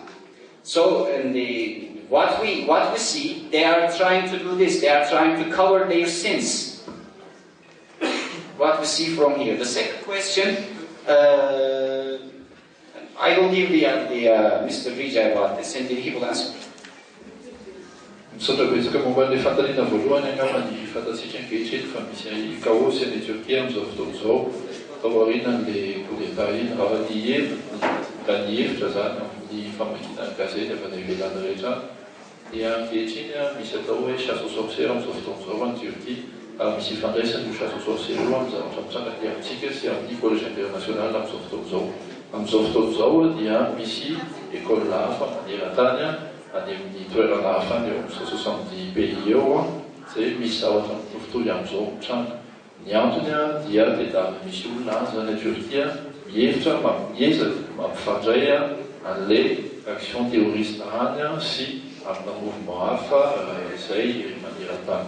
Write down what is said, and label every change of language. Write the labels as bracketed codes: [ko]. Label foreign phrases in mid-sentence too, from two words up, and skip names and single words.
[en] So what we see, they are trying to do this. They are trying to cover their sins. What we see from here. The second question, I will give Mr. Vijay about this, and he will answer. [mg] Misaotra betsaka momba ny fantaniana voalohany angamba ny fantatsika ankehitriny fa misy kaosy any Turquie amin'izao fotoana izao, tao aorianan'ilay [fr] coup d'État [mg] iny, raha ny hevitra zany amin'ny famakiana gazety avy any ivelany rehetra, dia ankehitriny misy atao hoe [fr] chasse aux sorcières [mg] amin'izao fotoana izao any Turquie, ary misy ifandraisany io [fr] chasse aux sorcières [mg] io amin'ny zavatra mitsangaty amintsika sy amin'ny [fr] collège international [mg] amin'izao fotoana izao. Amin'izao fotoana izao dia misy école hafa maneran-tany any amin'ny toerana hafa any eo amin'ny 70 pays eo izay misy zavatra mitovitovy amin'izao mitranga. Ny antony dia tedavina misy olona zany a Turquie mihevitra mampifandray an'ilay [fr] action terroriste [mg] any sy amina mouvement hafa izay maneran-tany.